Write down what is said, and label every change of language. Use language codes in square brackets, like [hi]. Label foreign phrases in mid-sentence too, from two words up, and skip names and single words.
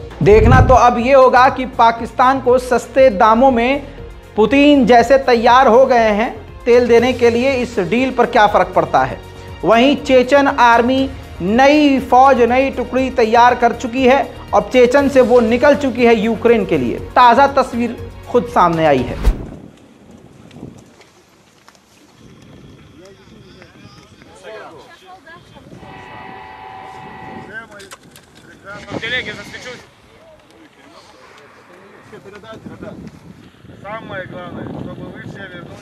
[hi] देखना तो अब ये होगा कि पाकिस्तान को सस्ते दामों में पुतिन जैसे तैयार हो गए हैं तेल देने के लिए, इस डील पर क्या फ़र्क पड़ता है। वहीं चेचन आर्मी नई फौज, नई टुकड़ी तैयार कर चुकी है और चेचन से वो निकल चुकी है यूक्रेन के लिए। ताज़ा तस्वीर खुद सामने आई है। [ru] В телеге засвечусь. Передайте, ребят. Самое главное, чтобы вы все вернулись.